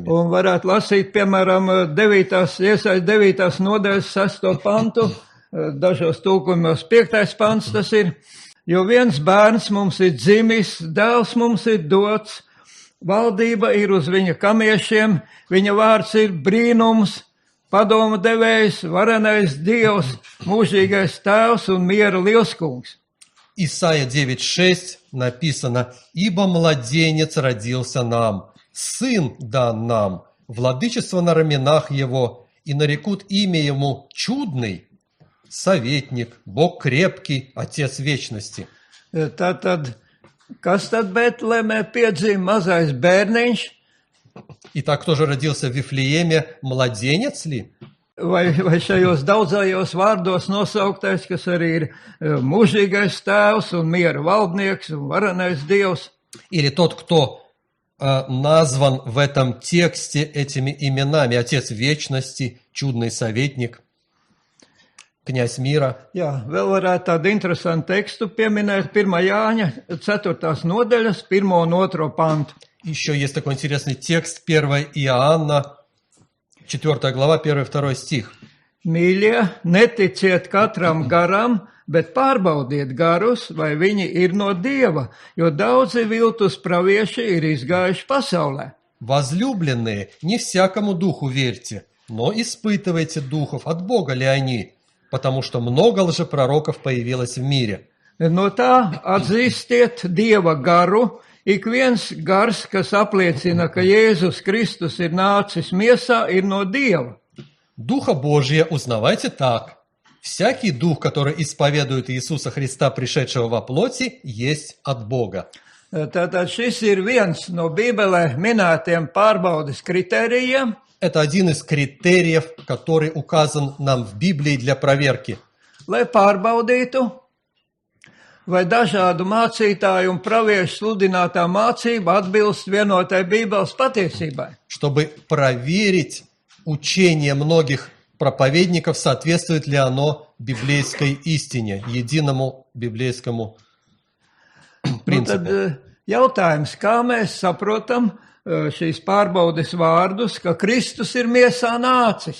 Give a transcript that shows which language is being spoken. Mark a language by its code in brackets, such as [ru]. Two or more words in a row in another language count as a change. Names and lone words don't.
[lv] Un varētu lasīt, piemēram, 9. nodaļas 6. pantu, dažos tulkojumos 5. pants tas ir, jo viens bērns mums ir dzimis, dēls mums ir dots, valdība ir uz viņa kamiešiem, viņa vārds ir brīnums, padoma devējs, varenais Dievs, mūžīgais tēvs un miera lielskungs. [ru] Исайя 9:6 написано: «Ибо младенец родился нам, сын дан нам, владычество на раменах его, и нарекут имя ему чудный, советник, Бог крепкий, Отец вечности». [lv] Tātad, kas tad Betlēmē piedzima mazais bērniņš? [ru] Итак, кто же родился в Вифлееме? Младенец ли? [lv] Vai šajos daudzajos vārdos nosauktais, kas arī ir mūžīgais tēvs un miera valdnieks un varenais Dievs? [ru] Или тот, кто назван в этом тексте этими именами: Отец вечности, чудный советник, князь мира? [lv] Jā, vēl varētu tādu interesantu tekstu pieminēt 1. Jāņa 4. nodaļas 1. un 2. pantu. [ru] Еще есть такой интересный текст, 1 Иоанна, 4 глава, 1-2 стих. [lv] Mīļie, neticiet katram garam, bet pārbaudiet garus, vai viņi ir no Dieva, jo daudzi viltus pravieši ir izgājuši pasaulē. [ru] Возлюбленные, не всякому духу верьте, но испытывайте духов, от Бога ли они, потому что много лжепророков появилось в мире. [lv] No tā atzīstiet Dieva garu. Ik viens gars, kas apliecina, ka Jēzus Kristus ir nācis miesā, ir no Dieva. [ru] Духа Божия узнавайте так. Всякий дух, который исповедует Иисуса Христа, пришедшего во плоти, есть от Бога. [lv] Tātad šis ir viens no Bībelē minētiem pārbaudes kritērijiem. [ru] Это один из критериев, который указан нам в Библии для проверки. [lv] Lai pārbaudītu, vai dažādu mācītāju un praviešu sludinātā mācība atbilst vienotai Bībeles patiesībai. [ru] Чтобы проверить учение многих проповедников, соответствует ли оно библейской истине, единому библейскому принципу. [lv] Tad jautājums, kā mēs saprotam šīs pārbaudes vārdus, ka Kristus ir miesā nācis?